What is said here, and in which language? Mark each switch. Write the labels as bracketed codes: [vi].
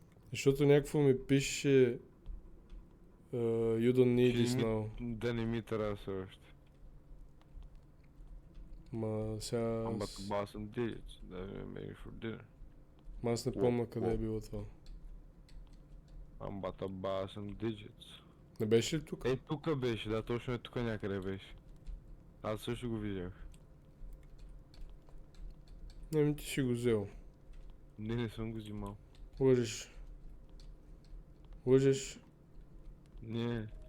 [bg] Защото някакво ми пише [en] You don't need this now. [bg] Да не ми трябва все още. Ма сега... [en] I'm about to buy some digits. That maybe for dinner. [bg] Ма аз не помня къде е било това. [en] I'm about to buy some digits. [bg] Не беше ли тук? Тук беше, да, точно е тук някъде беше. Аз също го видях. Не, ти си го взел. Не съм го взимал. Лъжеш. Не.